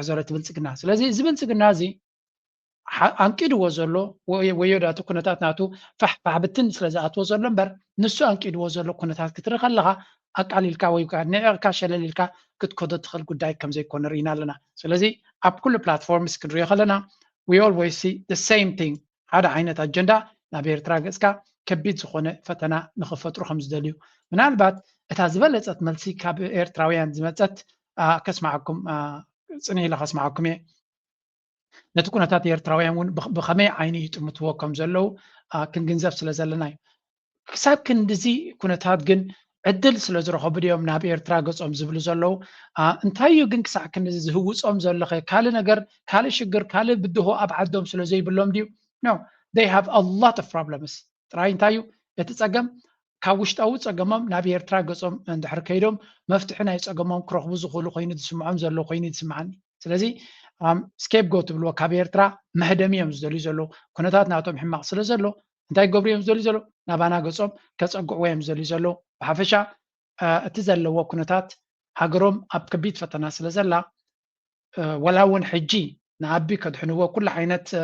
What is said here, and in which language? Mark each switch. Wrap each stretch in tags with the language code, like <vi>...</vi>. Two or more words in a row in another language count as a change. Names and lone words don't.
<ti>ዘሎ እቲ ብልፅግና ስለዚ እዚ ብልፅግና እዚ አንቂድዎ ዘሎ ወዮዳቱ ኩነታት ናቱ ፋሕፋሕ ብትን ስለ ዝኣትዎ ዘሎ እምበር ንሱ አንቂድዎ ዘሎ ኩነታት ክትርኢ ከለኻ ኣቃሊልካ ወይ ንዕቕካ ሸለሊልካ ክትከዶ ትኽእል ጉዳይ ከም ዘይኮነ ርኢና ኣለና ስለዚ ኣብ ኩሉ ፕላትፎርምስ ክንሪኦ ከለና</ti> <en>we always see the same thing</en> <ti>ሓደ ዓይነት ኣጀንዳ ናብ ኤርትራ ገጽካ ከቢድ ዝኾነ ፈተና ንኽፈጥሩ ከም ዝደልዩ ምናልባት እታ ዝበለፀት መልሲ ካብ ኤርትራውያን ዝመፀት ከስማዓኩም ፅንዒ ኢለ ከስማዓኩም እየ ነቲ ኩነታት ኤርትራውያን እውን ብኸመይ ዓይኒ ይጥምትዎ ከም ዘለው ክንግንዘብ ስለ ዘለና እዩ ክሳብ ክንድዚ ኩነታት ግን ዕድል ስለ ዝረኸቡ ድዮም ናብ ኤርትራ ገጾም ዝብሉ ዘለው እንታይ እዩ ግን ክሳብ ክንድዚ ዝህውፆም ዘለኸ ካልእ ነገር ካልእ ሽግር ካልእ ብድሆ ኣብ ዓዶም ስለ ዘይብሎም ድዩ no</ti> <en>they have a lot of problems</en> <ti>ጥራይ እንታይ እዩ እቲ ፀገም ካብ ውሽጣዊ ፀገሞም ናብ ኤርትራ ገጾም እንድሕር ከይዶም መፍትሒ ናይ ፀገሞም ክረኽቡ ዝኽእሉ ኮይኑ ዝስምዖም ዘሎ ኮይኑ ይስምዓኒ ስለዚ</ti> <en>scape goat</en> <ti>ብልዎ ካብ ኤርትራ መህደሚ እዮም ዝደልዩ ዘሎ ኩነታት ናቶም ሕማቅ ስለ ዘሎ እንታይ ገብሩ እዮም ዝደልዩ ዘሎ ናባና ገጾም ከፀጉዕዎ እዮም ዝደልዩ ዘሎ ብሓፈሻ እቲ ዘለዎ ኩነታት ሃገሮም ኣብ ከቢድ ፈተና ስለ ዘላ ወላ እውን ሕጂ ንዓቢ ከድሕንዎ ኩሉ ዓይነት</ti>